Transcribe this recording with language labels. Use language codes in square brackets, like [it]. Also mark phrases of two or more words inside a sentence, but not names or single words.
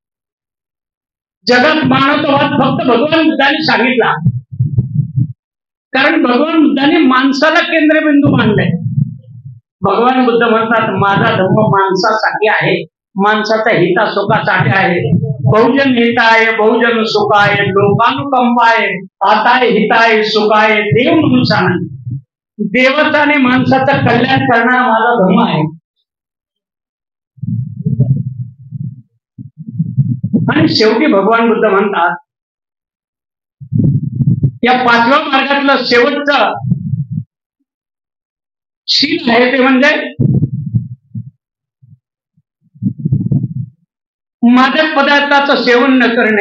[mr] जगात मानवतावाद फक्त भगवान बुद्धाने सांगितला, कारण भगवान बुद्धाने माणसाला केंद्रबिंदू मानले. भगवान बुद्ध म्हणतात माझा धर्म माणसासाठी आहे, माणसाच्या हितासुखासाठी आहे. [pi] बहुजन हिताय बहुजन सुखाय लोकानुकंपाय आताय हिताय सुखाय देव मनुष्याने. [mr] देवाचा आणि माणसाचं कल्याण करणारा माझा धर्म आहे. आणि शेवटी भगवान बुद्ध म्हणतात या पाचव्या मार्गातलं शेवटचं शील आहे ते म्हणजे मादक पदार्थाचं सेवन न करणे.